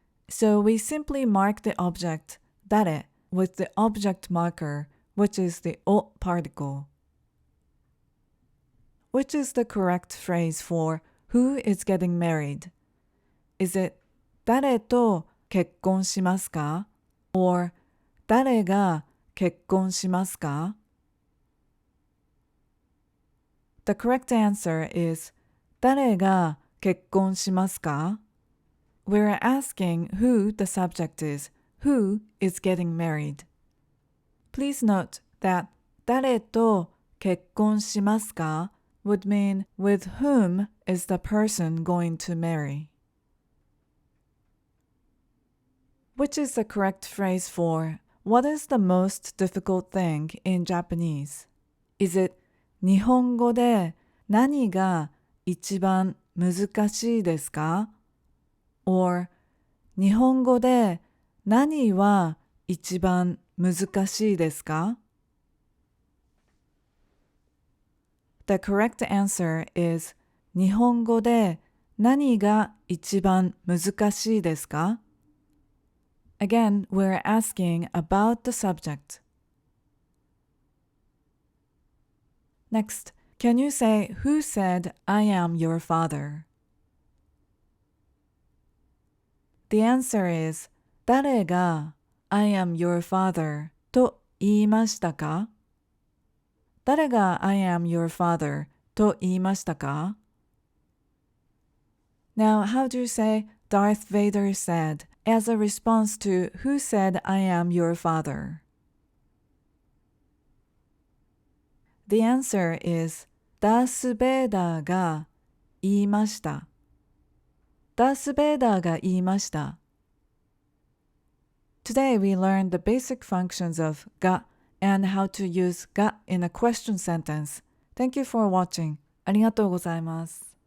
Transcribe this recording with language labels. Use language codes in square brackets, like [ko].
[en] So we simply mark the object 誰 with the object marker, which is the お particle. Which is the correct phrase for who is getting married? Is it [ja] 誰と結婚しますか? [en] or [ja] 誰が結婚しますか? [en] The correct answer is [ja] 誰が結婚しますか? [en] We're asking who the subject is, who is getting married. Please note that [ja] 誰と結婚しますか [en] would mean with whom is the person going to marry. Which is the correct phrase for what is the most difficult thing in Japanese? Is it [ja] 日本語で何が一番難しいですか? [en] or [ja] 日本語で何は一番難しいですか? [en] The correct answer is [ja] 日本語で何が一番難しいですか? [en] Again, we're asking about the subject. Next, can you say who said I am your father? The answer is [ja] 誰が [en] I am your father [ja] と言いましたか? 誰が [en] I am your father [ja] と言いましたか? [en] Now, how do you say Darth Vader said as a response to who said I am your father? The answer is [ja] ダース・ベイダーが言いました。ダース・ベイダーが言いました。 [en] Today we learned the basic functions of が and how to use が in a question sentence. Thank you for watching. [ja] ありがとうございます。